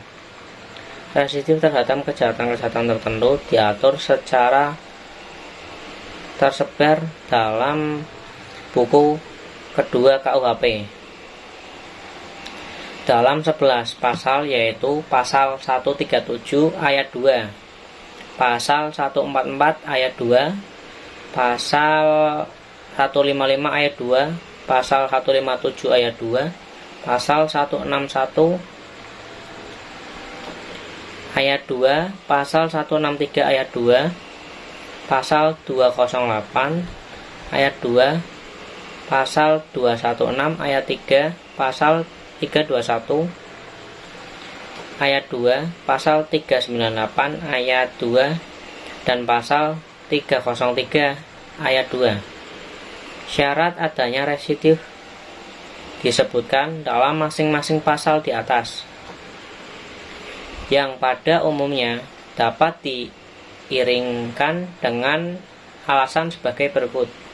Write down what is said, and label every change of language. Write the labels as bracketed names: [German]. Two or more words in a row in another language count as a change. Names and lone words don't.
[Indonesian] Residif terhadap kejahatan-kejahatan tertentu diatur secara tersebar dalam buku kedua KUHP dalam 11 pasal, yaitu pasal 137 ayat 2, pasal 144 ayat 2, pasal 155 ayat 2, pasal 157 ayat 2, pasal 161 ayat 2, pasal 163 ayat 2, pasal 208 ayat 2, pasal 216 ayat 3, pasal 321 ayat 2, pasal 398 ayat 2, dan pasal 303 ayat 2. Syarat adanya residif disebutkan dalam masing-masing pasal di atas, yang pada umumnya dapat diiringkan dengan alasan sebagai berikut.